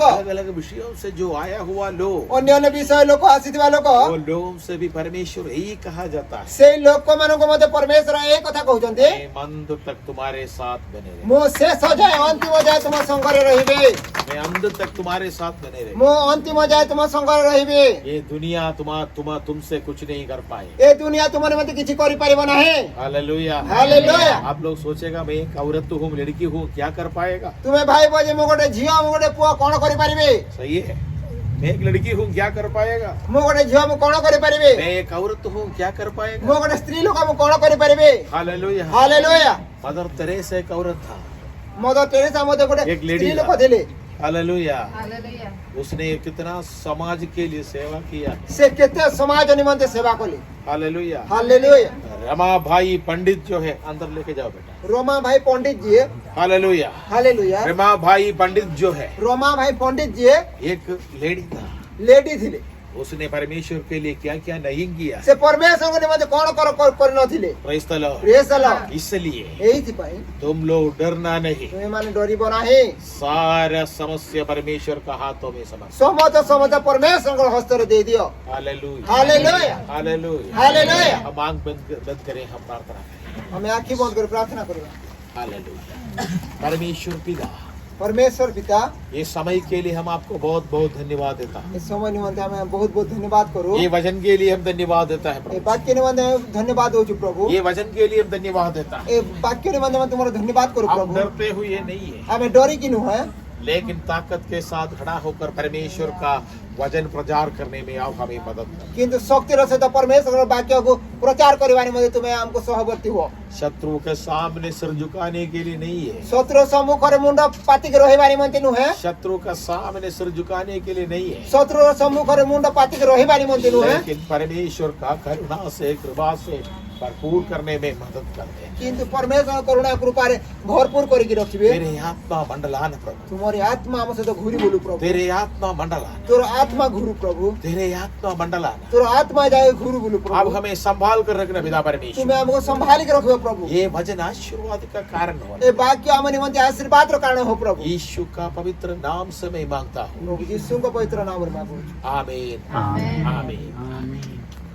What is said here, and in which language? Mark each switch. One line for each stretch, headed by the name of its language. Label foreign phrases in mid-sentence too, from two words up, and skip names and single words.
Hindi: अलग अलग विषयों से जो आया हुआ लो,
Odia: ଅନ୍ୟ ଅନ୍ୟ ବିଷୟ ଲୋକ ଆସିଥିବା ଲୋକ,
Hindi: वो लोगों से भी परमेश्वर यही कहा जाता है,
Odia: ସେ ଲୋକମାନଙ୍କୁ ମତେ ପରମେଶ୍ୱର ଏକ କଥା କହୁଛନ୍ତି,
Hindi: मैं अंत तक तुम्हारे साथ बने रहे।
Odia: ମୋ ଶେଷ ଯାଏ ଅନ୍ତିମ ଯାଏ ତୁମ ସଙ୍ଗରେ ରହିବେ।
Hindi: मैं अंत तक तुम्हारे साथ बने रहे।
Odia: ମୁଁ ଅନ୍ତିମ ଯାଏ ତୁମ ସଙ୍ଗରେ ରହିବି।
Hindi: ये दुनिया तुमसे कुछ नहीं कर पाए।
Odia: ଏ ଦୁନିଆ ତୁମ ନିମନ୍ତେ କିଛି କରିପାରିବ ନାହିଁ।
Hindi: हालेलुया।
Odia: ହାଲେଲୁୟା।
Hindi: आप लोग सोचेगा मैं एक औरत हूँ, लड़की हूँ, क्या कर पाएगा?
Odia: ତୁମେ ଭାବିବ ଯେ ମୁଁ ଗୋଟେ ଝିଅ ମୁଁ ଗୋଟେ ପୁଅ କଣ କରିପାରିବି?
Hindi: सही है। मैं एक लड़की हूँ, क्या कर पाएगा?
Odia: ମୁଁ ଗୋଟେ ଝିଅ ମୁଁ କଣ କରିପାରିବି?
Hindi: मैं एक औरत हूँ, क्या कर पाएगा?
Odia: ମୁଁ ଗୋଟେ ସ୍ତ୍ରୀ ଲୋକ ମୁଁ କଣ କରିପାରିବି?
Hindi: हालेलुया।
Odia: ହାଲେଲୁୟା।
Hindi: मदर तेरेसा एक औरत था।
Odia: ମଦର ଟେରେସା ମଧ୍ୟ ଗୋଟେ
Hindi: एक लेडी
Odia: ସ୍ତ୍ରୀ ଲୋକ
Hindi: था।
Odia: ଥିଲେ।
Hindi: हालेलुया। उसने कितना समाज के लिए सेवा किया।
Odia: ସେ କେତେ ସମାଜ ନିମନ୍ତେ ସେବା କଲେ।
Hindi: हालेलुया।
Odia: ହାଲେଲୁୟା।
Hindi: रमा भाई पंडित जो है अंदर लेके जाओ बेटा।
Odia: ରୋମା ଭାଇ ପଣ୍ଡିତ ଯିଏ
Hindi: हालेलुया।
Odia: ହାଲେଲୁୟା।
Hindi: रमा भाई पंडित जो है
Odia: ରୋମା ଭାଇ ପଣ୍ଡିତ ଯିଏ
Hindi: एक लेडी था।
Odia: ଲେଡି ଥିଲେ।
Hindi: उसने परमेश्वर के लिए क्या क्या नहीं किया।
Odia: ସେ ପରମେଶ୍ୱରଙ୍କ ନିମନ୍ତେ କଣ କରିନଥିଲେ।
English: Praise the Lord. Praise the Lord.
Hindi: इसलिए
Odia: ଏଇଥିପାଇଁ
Hindi: तुम लोग डरना नहीं।
Odia: ତୁମେ ମାନେ ଡରିବ ନାହିଁ।
Hindi: सारा समस्या परमेश्वर का हाथों में समर्पित।
Odia: ସମସ୍ତ ପରମେଶ୍ୱରଙ୍କ ହସ୍ତରେ ଦେଇଦିଅ।
Hindi: हालेलुया।
Odia: ହାଲେଲୁୟା।
Hindi: हालेलुया।
Odia: ହାଲେଲୁୟା।
Hindi: हम आंख बंद करें, हम प्रार्थना करें।
Odia: ଆମେ ଆଖି ବନ୍ଦ କରି ପ୍ରାର୍ଥନା କରିବା।
Hindi: हालेलुया। परमेश्वर पिता, परमेश्वर पिता ये समय के लिए हम आपको बहुत बहुत धन्यवाद देता है।
Odia: ଏ ସମୟ ନିମନ୍ତେ ଆମେ ବହୁତ ବହୁତ ଧନ୍ୟବାଦ କରୁ।
Hindi: ये वचन के लिए हम धन्यवाद देता है
Odia: ଏ
Hindi: प्रभु।
Odia: ବାକ୍ୟ ନିମନ୍ତେ ଆମେ ଧନ୍ୟବାଦ ଦଉଛୁ ପ୍ରଭୁ।
Hindi: ये वचन के लिए हम धन्यवाद देता है।
Odia: ଏ ବାକ୍ୟ ନିମନ୍ତେ ଆମେ ତୁମର ଧନ୍ୟବାଦ କରୁ
Hindi: हम
Odia: ପ୍ରଭୁ।
Hindi: डरते हुए नहीं है,
Odia: ଆମେ ଡରିକି ନୁହେଁ,
Hindi: लेकिन ताकत के साथ खड़ा होकर परमेश्वर का वचन प्रचार करने में आप हमें मदद करें।
Odia: କିନ୍ତୁ ଶକ୍ତିର ସହିତ ପରମେଶ୍ୱରର ବାକ୍ୟକୁ ପ୍ରଚାର କରିବା ନିମନ୍ତେ ତୁମେ ଆମକୁ ସହବର୍ତ୍ତୀ ହୁଅ।
Hindi: शत्रु के सामने सिर झुकाने के लिए नहीं है।
Odia: ଶତ୍ରୁ ସମ୍ମୁଖରେ ମୁଣ୍ଡ ପାତିକି ରହିବା ନିମନ୍ତେ ନୁହେଁ,
Hindi: शत्रु का सामने सिर झुकाने के लिए नहीं है,
Odia: ଶତ୍ରୁର ସମ୍ମୁଖରେ ମୁଣ୍ଡ ପାତିକି ରହିବା ନିମନ୍ତେ ନୁହେଁ,
Hindi: लेकिन परमेश्वर का करुणा से कृपा से भरपूर करने में मदद करते हैं।
Odia: କିନ୍ତୁ ପରମେଶ୍ୱର କରୁଣା କୃପାରେ ଭରପୁର କରିକି ରଖିବେ।
Hindi: तेरे आत्मा मंडलान प्रभु,
Odia: ତୁମରି ଆତ୍ମା ଆମ ସହିତ ଘୁରି ବୁଲୁ ପ୍ରଭୁ।
Hindi: तेरे आत्मा मंडलान,
Odia: ତୋର ଆତ୍ମା ଘୁରୁ ପ୍ରଭୁ।
Hindi: तेरे आत्मा मंडलान।
Odia: ତୋର ଆତ୍ମା ଯାଏ ଘୁରୁ ବୁଲୁ
Hindi: अब
Odia: ପ୍ରଭୁ।
Hindi: हमें संभाल कर रखना पिता
Odia: ତୁମେ
Hindi: परमेश्वर।
Odia: ଆମକୁ ସମ୍ଭାଳିକି ରଖିବ ପ୍ରଭୁ।
Hindi: ये वचन आशीर्वाद का कारण हो।
Odia: ଏ ବାକ୍ୟ ଆମ ନିମନ୍ତେ ଆଶୀର୍ବାଦର କାରଣ ହଉ ପ୍ରଭୁ।
Hindi: यीशु का पवित्र नाम से मैं मांगता हूँ।
Odia: ପ୍ରଭୁ ଯୀଶୁଙ୍କ ପବିତ୍ର ନାମରେ ମାଗୁଛୁ।
Hindi: आमीन। आमीन।